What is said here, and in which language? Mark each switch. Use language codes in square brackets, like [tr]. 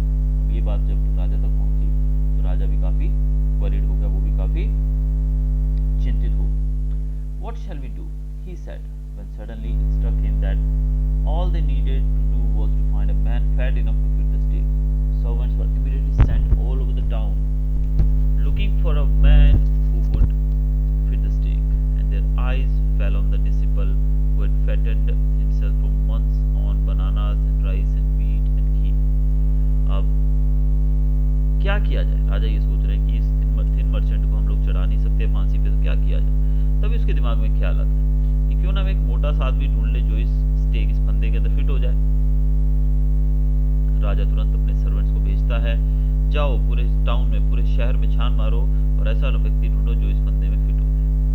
[hi] अब ये बात जब राजा तक पहुंची तो राजा भी काफी वरीड हो गया, वो भी काफी चिंतित हो। [en] What shall we do? He said, when suddenly it struck him that all they needed to do was to find a man fat enough to fit the stake. Servants were immediately sent all over the town, looking for a man who would fit the stake, and their eyes fell on the disciple who had fattened himself for months on bananas and rice and wheat and ghee. [hi] अब क्या किया जाए? राजा ये सोच रहे हैं कि इस थिन मर्चेंट को हम लोग चढ़ा नहीं सकते फांसी पे, तो क्या किया जाए? तभी उसके दिमाग में ख्याल आता है कि क्यों ना हम एक मोटा सा आदमी ढूंढ ले जो इस स्टेक, इस फंदे के अंदर फिट हो जाए। राजा तुरंत अपने सर्वेंट्स को भेजता है, जाओ पूरे टाउन में, पूरे शहर में छान मारो और ऐसा व्यक्ति ढूंढो जो इस फंदे में फिट हो जाए।